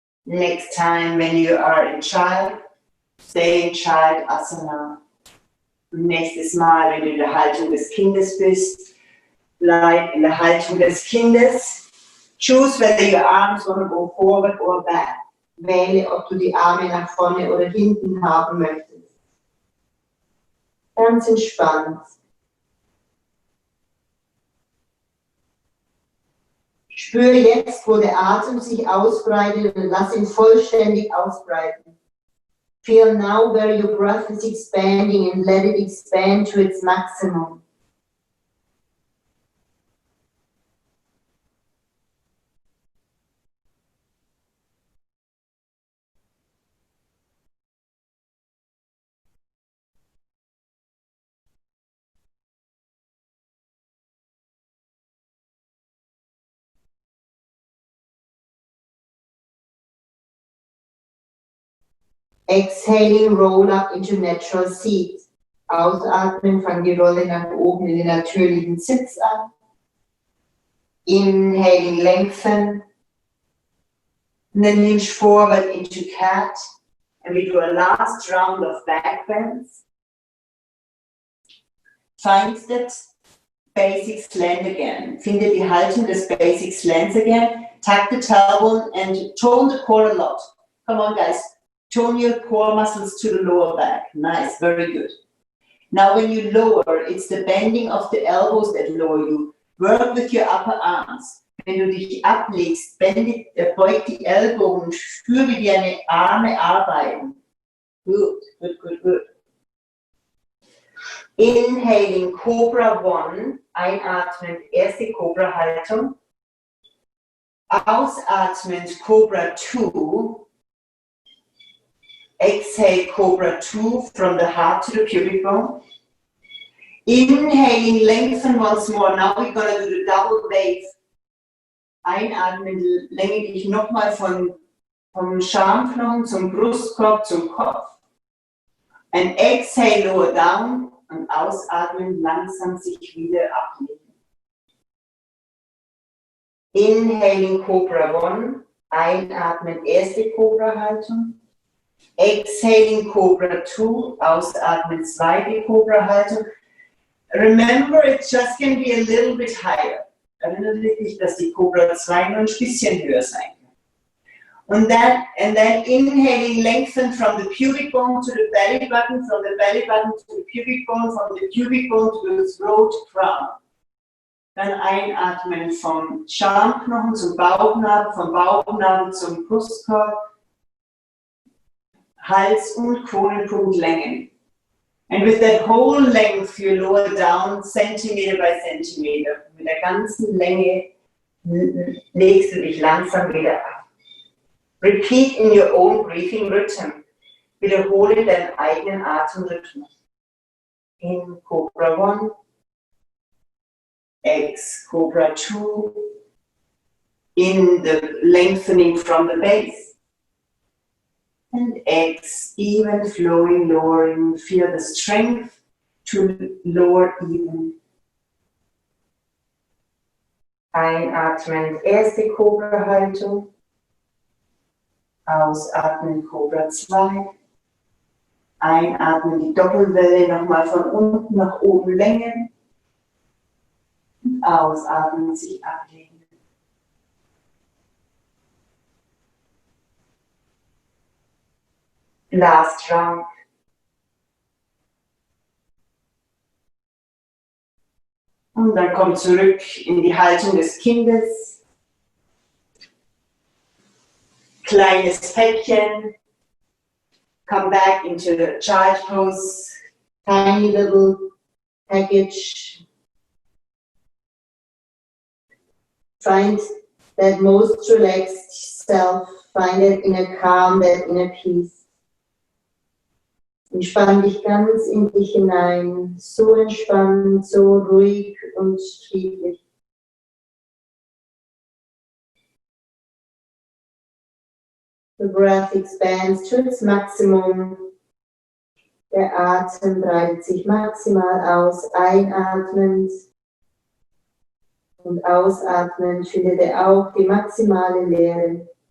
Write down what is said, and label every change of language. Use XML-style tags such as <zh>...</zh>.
<en>Next time when you are in Child, stay in Child Asana.</en> <de>Nächstes Mal, wenn du in der Haltung des Kindes bist, bleib in der Haltung des Kindes.</de> <en>Choose whether your arms want to go forward or back.</en> <de>Wähle, ob du die Arme nach vorne oder hinten haben möchtest. Ganz entspannt. Spüre jetzt, wo der Atem sich ausbreitet und lass ihn vollständig ausbreiten.</de> <en>Feel now where your breath is expanding and let it expand to its maximum. Exhaling, roll up into natural seat.</en> <de>Ausatmen, fang die Rolle nach oben in den natürlichen Sitz an.</de> <en>Inhaling, lengthen. And then hinge forward into cat. And we do a last round of back bends. Find that basic slant again.</en> <de>Finde die Haltung des</de> <en>basic slants again. Tuck the tailbone and tone the core a lot. Come on, guys. Tone your core muscles to the lower back. Nice, very good. Now when you lower, it's the bending of the elbows that lower you. Work with your upper arms.</en> <de>Wenn du dich ablegst, beug die Ellbogen, spür, wie deine Arme arbeiten.</de> <en>Good, good, good, good. Inhaling Cobra 1,</en> <de>einatmend, erste Cobra-Haltung. Ausatmend Cobra 2.</de> <en>Exhale Cobra 2 from the heart to the pubic bone. Inhaling, lengthen once more. Now we're going to do the double wave.</en> <de>Einatmen lenke dich nochmal vom Schamknochen zum Brustkorb zum Kopf.</de> <en>And exhale, lower down</en> <de>und ausatmen, langsam sich wieder ablegen.</de> <en>Inhaling Cobra 1,</en> <de>einatmen, erste Cobra-Haltung.</de> <en>Exhaling Cobra 2,</en> <de>ausatmen, zweite Cobra-Haltung.</de> <en>Remember, it just can be a little bit higher.</en> <de>Erinnere dich, dass die Cobra 2 nur ein bisschen höher sein kann.</de> <en>And then inhaling, lengthen from the pubic bone to the belly button, from the belly button to the pubic bone, from the pubic bone to the throat crown.</en> <de>Dann einatmen vom Schamknochen zum Bauchnabel, vom Bauchnabel zum Brustkorb, Hals- und Kronenpunkt längen.</de> <en>And with that whole length, you lower down Zentimeter by Zentimeter.</en> <de>Mit der ganzen Länge legst du dich langsam wieder ab.</de> <en>Repeat in your own breathing rhythm.</en> <de>Wiederhole deinen eigenen Atemrhythmus.</de> <en>In Cobra 1, Ex Cobra 2, in the lengthening from the base. And X, even flowing, lowering, feel the strength to lower even.</en> <de>Einatmen, erste Cobra-Haltung. Ausatmen, Cobra 2. Einatmen, die Doppelwelle nochmal von unten nach oben längen. Und ausatmen, sich ablegen.</de> <en>Last round.</en> <de>Und dann komm zurück in die Haltung des Kindes. Kleines Päckchen.</de> <en>Come back into the child pose. Tiny little package. Find that most relaxed self. Find that inner calm, that inner peace.</en> <de>Entspann dich ganz in dich hinein, so entspannt, so ruhig und friedlich.</de> <en>The breath expands to its maximum.</en> <de>Der Atem breitet sich maximal aus, einatmend und ausatmend findet auch die maximale Leere.</de>